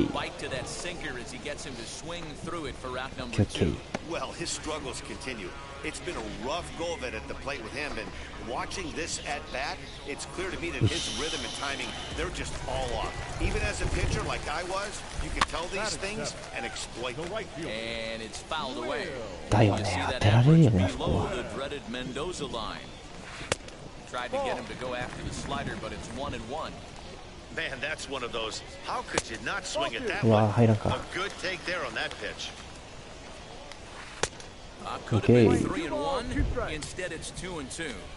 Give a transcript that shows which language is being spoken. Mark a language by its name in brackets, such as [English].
[English] Good bite to that sinker as he gets him to swing through it for out number 2. Well, his struggles continue. It's been a rough go of it at the plate with him, and watching this at bat, it's clear to me that his rhythm and timing, they're just all off. Even as a pitcher like I was, you can tell these things and exploit them. And it's fouled away. [Japanese] だよね、当てられるよね、あそこは。 [English] The dreaded Mendoza line. Tried to get him to go after the slider, but it's 1-1. Man, that's one of those. How could you not swing at that [Japanese] うわ、 [English] one? [Japanese] 入らんか。 [English] A good take there on that pitch. Could have been 3-1. Instead, it's 2-2.